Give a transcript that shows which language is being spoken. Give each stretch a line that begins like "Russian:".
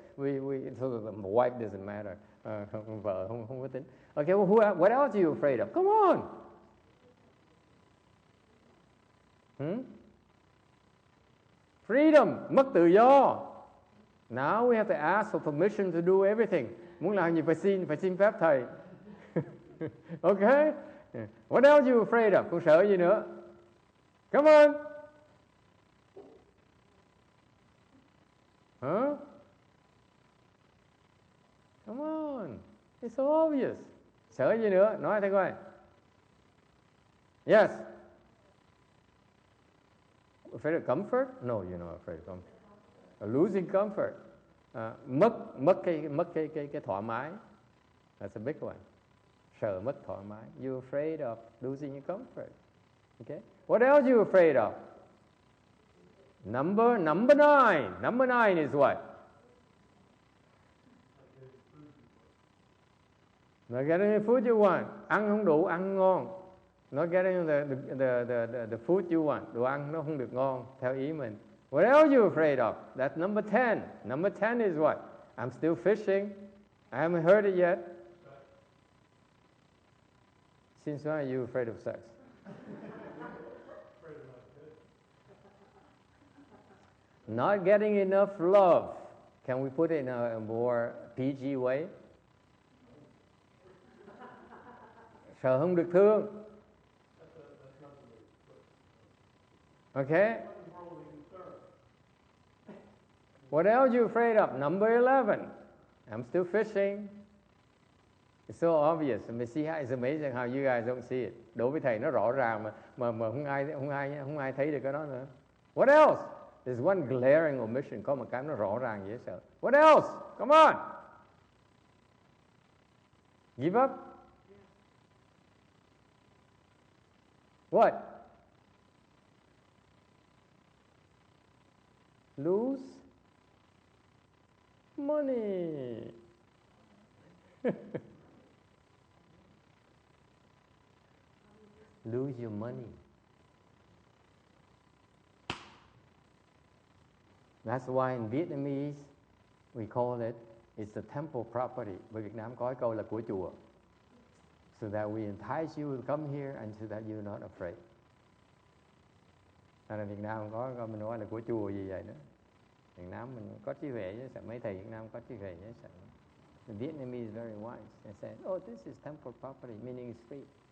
English: So the wife doesn't matter.
Vietnamese: Vợ không có tính.
English: Okay, well, what else are you afraid of? Come on. Freedom,
Vietnamese: mất tự do.
English: Now we have to ask for permission to do everything.
Vietnamese: Muốn làm gì phải xin phép thầy.
English: Okay? What else are you afraid of?
Vietnamese: Con sợ gì nữa?
English: Come on. Huh? Come on. It's so obvious.
Vietnamese: Sợ gì nữa? Nói thầy coi.
English: Yes. Afraid of comfort? No, you're not afraid of comfort. Losing comfort.
Vietnamese: Mất cái thoải mái.
English: That's a big one.
Vietnamese: Sợ mất thoải mái.
English: You're afraid of losing your comfort. Okay? What else are you afraid of? Number 9. Number 9 is what? Not getting the food you want.
Vietnamese: Ăn không đủ, ăn không ngon.
English: Not getting the food you want.
Vietnamese: Đồ ăn nó không được ngon theo ý mình.
English: What else are you afraid of? That's number 10. Number 10 is what? I'm still fishing. I haven't heard it yet. Since when are you afraid of sex? Not getting enough love. Can we put it in a more PG way?
Vietnamese: Sợ không được thương.
English: Okay? What else are you afraid of? Number 11. I'm still fishing. It's so obvious. It's amazing how you guys don't see it.
Vietnamese: Đối với thầy nó rõ ràng mà không ai thấy được cái đó nữa.
English: What else? There's one glaring omission.
Vietnamese: Có một cái nó rõ ràng dễ sợ.
English: What else? Come on. Give up? What? Lose money. Lose your money. That's why in Vietnamese we call it's a temple property.
Vietnamese: Bởi Việt Nam có cái câu là của chùa.
English: So that we entice you to come here and so that you're not afraid.
Vietnamese: Là Việt Nam có mình nói là của chùa gì vậy nữa. Việt Nam mình có trí huệ chứ sợ, mấy thầy Việt Nam có trí huệ chứ sợ.
English: The Vietnamese is very wise. They said, oh, this is temple property, meaning it's free.